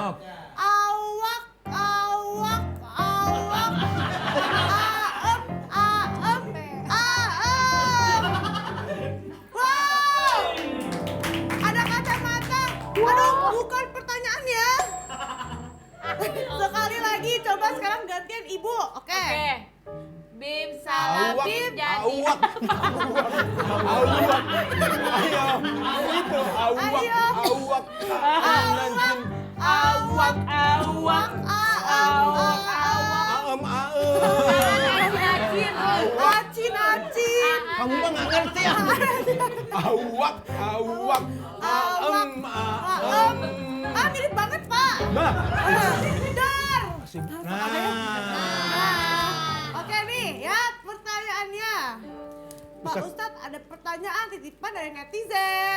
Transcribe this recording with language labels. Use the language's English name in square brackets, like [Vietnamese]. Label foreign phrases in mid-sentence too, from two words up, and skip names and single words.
[Indonesian] Awak. Aem. Wow. Ada kacamata. Aduh, bukan pertanyaan ya. Sekali lagi, coba sekarang gantian ibu. Oke. Oke. Bim salah Awak, bim jadi awak. Awak. Ayo, itu awak, Ayo. awak. awak awak awak awak. Aem, aem. Acin. Acin. kamu mah nggak ngerti ya. Awak. Mirip banget, Pak. Bah. Dar. Nah. Oke nih ya pertanyaannya. Pak Ustadz ada pertanyaan titipan dari netizen.